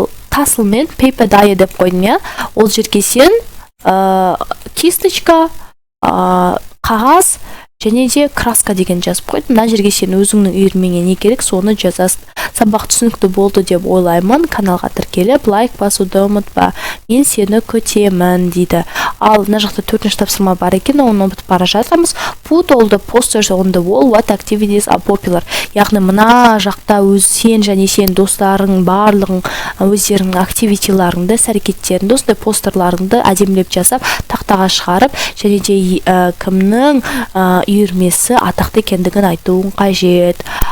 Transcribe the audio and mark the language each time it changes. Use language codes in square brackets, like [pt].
[kk] Тасыл мен [en] paper die [kk] деп қойдым, я? Ол жерге сен кисточка, қағаз және де краска деген жазып қойдым. Мына жерге сен өзіңнің үйірмеңе не керек, соны жазасың. Сабақ түсінікті болды деп ойлаймын. Каналға тіркеліп, лайк басуды ұмытпа. Мен сені күтемін дейді. Ал мына жақта 4-ші тапсырма бар екен, оны ұмытып бара жатырмыз. [en] Put all the posters on the wall, what activities are popular. [kk] Яғни мына жақта сен және сен достарың барлығың өздеріңнің активитиларыңды, іс-әрекеттеріңді, осындай постерларыңды әдемілеп жасап, тақтаға шығарып, және де кімнің үйірмесі атақты екендігін айтуың қажет.